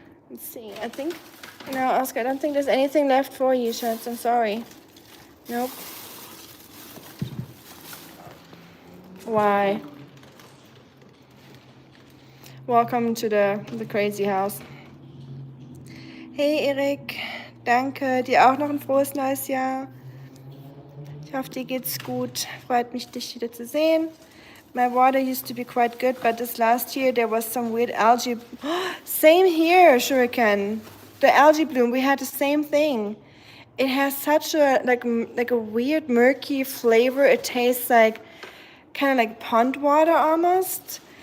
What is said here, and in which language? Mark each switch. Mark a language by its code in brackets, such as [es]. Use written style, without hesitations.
[en] Let's see. I think... No, Oscar, I don't think there's anything left for you, Schatz. I'm sorry. Nope. Why? Welcome to the crazy house. [de] Hey, Erik. Danke. Dir auch noch ein frohes neues Jahr. Ich hoffe, dir geht's gut. Freut mich, dich wieder zu sehen. [en] My water used to be quite good, but this last year there was some weird algae. Same here, Shuriken. The algae bloom, we had the same thing. It has such a like a weird murky flavor. It tastes like kind of like pond water almost.